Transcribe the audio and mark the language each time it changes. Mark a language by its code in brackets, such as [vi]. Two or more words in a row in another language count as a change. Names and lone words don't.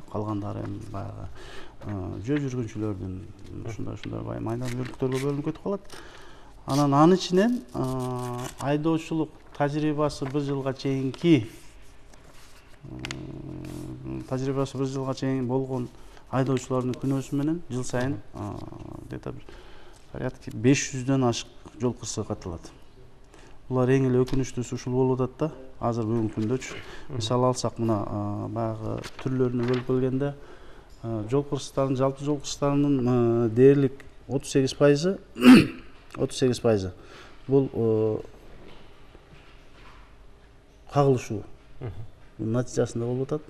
[ky] Калгандары эми баягы жөө жүргүнчүлөрдүн ушундай майда бөлүктөргө бөлүнүп кетип калат. Анан анын ичинен айдоочулук тажрыйбасы бир жылга чейин болгон айдоочулардын күнөөсү менен жыл сайын [ru] где-то порядка [ky] 500дөн ашык жол кырсыгы катталат. Булар эң эле өкүнүчтүүсү ушул болуп атат да. Азыр бүгүнкү күндөчү мисал алсак, мына баягы түрлөрүнө бөлүп келгенде жол кырсыктарынын, жалпы жол кырсыктарынын дээрлик 38% бул кагылышуу натыйжасында болуп атат.